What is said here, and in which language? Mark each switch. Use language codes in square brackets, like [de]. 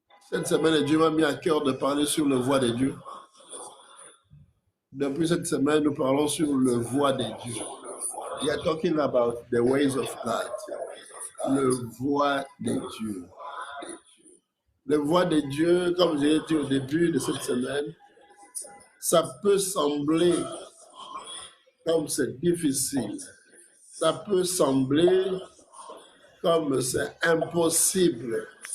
[fr] Cette semaine, Dieu m'a mis à cœur de parler sur le voix de Dieu. Depuis cette semaine, nous parlons sur le voix de Dieu. [en] We are talking about the ways of God. [fr] Le voix de Dieu. Le voix de Dieu, comme je l'ai dit au début de cette semaine, ça peut sembler comme c'est difficile. Ça peut sembler comme c'est impossible.